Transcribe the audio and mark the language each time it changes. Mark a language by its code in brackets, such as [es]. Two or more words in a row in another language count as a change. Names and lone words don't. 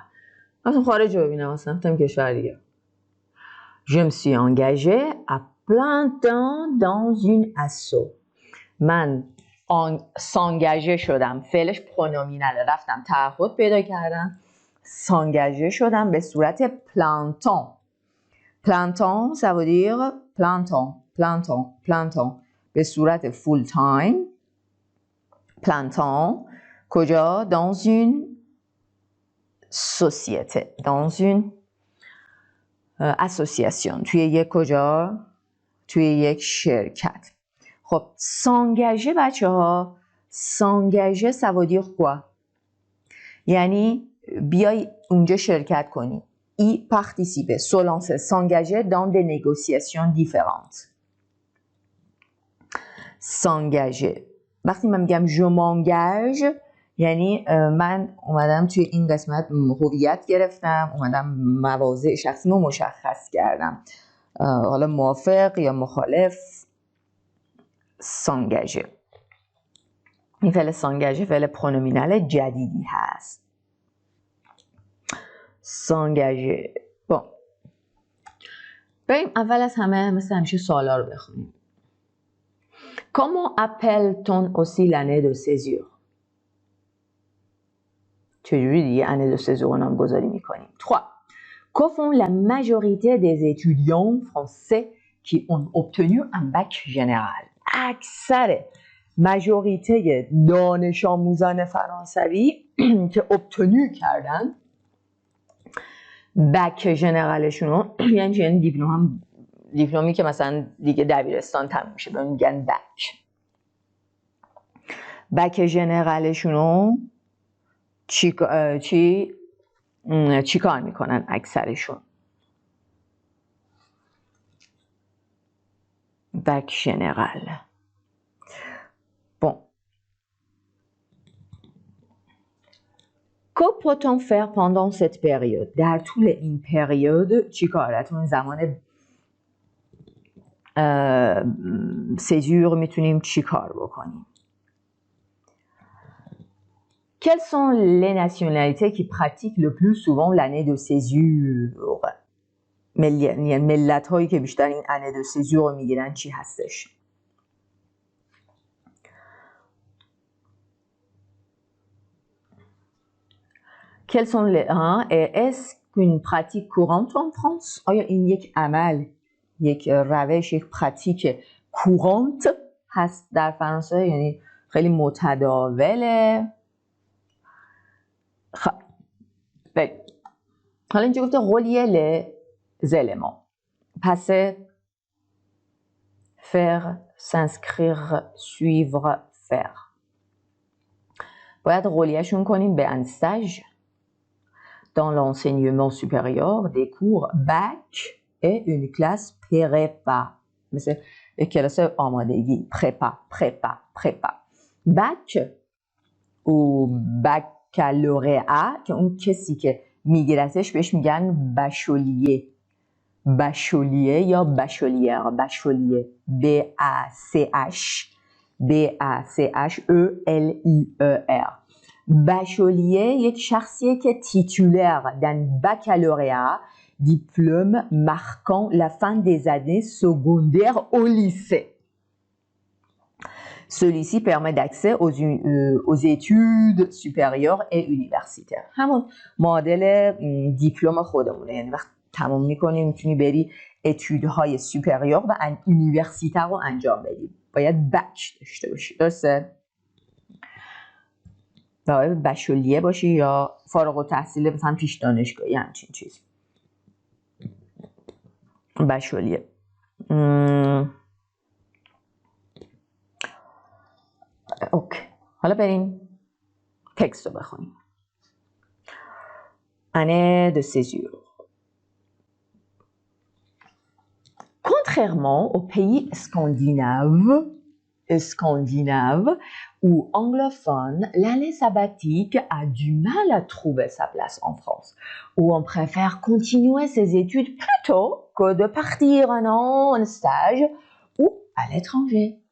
[fa] مثلا خارج رو ببینم، مثلا رفتم کشور دیگه. [fr] je me suis engagée à plein temps dans une asso. [fa] من s'engager شدم، فعلش پرونومیناله، رفتم تعهد پیدا کردم، s'engager شدم به صورت [fr] plein temps. plein temps ça veut dire plein temps [fa] به صورت [en] full time. [fr] plein temps کجا؟ dans une société, dans une association. [fa] توی یک کجا؟ توی یک شرکت. خب s'engager بچه ها، [fr] s'engager ça veut dire quoi؟ [fa] یعنی بیای اونجا شرکت کنی. [fr] y participer, se lancer, s'engager dans des négociations différentes. s'engager. [fa] وقتی من میگم [fr] je m'engage [fa] یعنی من اومدم توی این قسمت هویت گرفتم، اومدم مواضع شخصیمو مشخص کردم، حالا موافق یا مخالف. s'engager. این فعل s'engager فعل پرونومینال جدیدی هست. [fr] s'engager. bon. [fa] بریم اول از همه مثل همیشه سوالا رو بخونیم. [fr] comment appelle-t-on aussi l'année de césure؟ [fa] چجوری دیگه [fr] année de césure [fa] رو نامگذاری میکنیم؟ 3. [fr] Que font la majorité des étudiants français qui ont obtenu un bac général؟ [fa] اکثر ماجوریته دانش آموزان فرانسوی که obtenu کردن بک ژنرالشون رو، یعنی دیپلمی که مثلا دیگه دبیرستان تموم میشه به میگن بک ژنرالشون رو چی کار میکنن اکثرشون؟ [fr] bac général. Bon. Que peut-on faire pendant cette période? [fa] در طول این پریود چی کار؟ در زمان سیزور میتونیم چی کار بکنیم؟ [fr] Quelles sont les nationalités qui pratiquent le plus souvent l'année de césure? [fa] ملت هایی که بیشتر این [fr] année de césure [fa] رو میگیرن چی هستش؟ [fr] Quels sont les est-ce qu'une pratique courante en France? [fa] آیا این یک عمل، یک روش، یک [fr] pratique courante [fa] هست در فرانسه؟ یعنی خیلی متداوله. حالا اینجا گفته [fr] relier les éléments. Passer, faire, s'inscrire, suivre, faire. باید relier کنیم به un stage dans l'enseignement supérieur, des cours bac et une classe prépa. [fa] مثل یک کلاس آمادگی، prépa. bac و baccalauréat که اون کسی که میگیرتش بهش میگن باشلیه یا باشلیه BACHELIER. [fr] باشلیه [fa] یک شخصیه که [fr] titulaire d'un baccalauréat, diplôme marquant la fin des années secondaires au lycée. Celui-ci permet d'accès aux études supérieures et universitaires. [fa] همون معادل دیپلم خودمونه، یعنی وقت تمام میکنی میتونی بری اتودهای سوپریور و یونیورسیته رو انجام بدی. باید بچ داشته باشی، درسته؟ باید باشلیه باشی یا فارغ التحصیل مثلا پیش دانشگاهی همچین چیزی. باشلیه. اوکی. حالا بریم تکست رو بخونیم. [fr] année de césure. Contrairement aux pays scandinaves ou anglophones, l'année sabbatique a du mal à trouver sa place en France, où on préfère continuer ses études plutôt que de partir un an en stage ou à l'étranger.